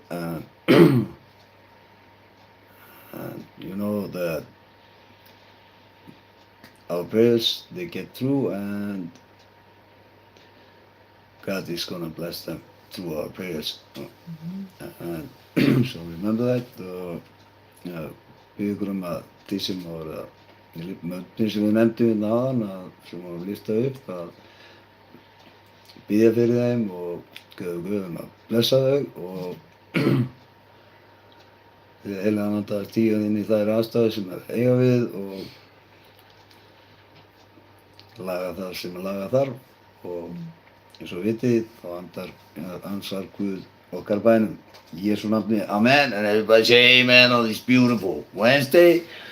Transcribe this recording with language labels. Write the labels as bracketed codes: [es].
[en] And you know that our prayers, they get through, and God is going to bless them through our prayers. And so remember that. [is] Við ykkur að því sem voru möndin sem við nefndum hérna áðan, sem voru listað upp, að biðja fyrir þeim og Guð að blessa þau og við heilagan anda að stíga inn í þær aðstæður sem eiga við og laga það sem laga þarf og eins og vitið þá ansar Guð okkar bænum. In Jesu nafni, [en] amen, and everybody say amen on this beautiful Wednesday.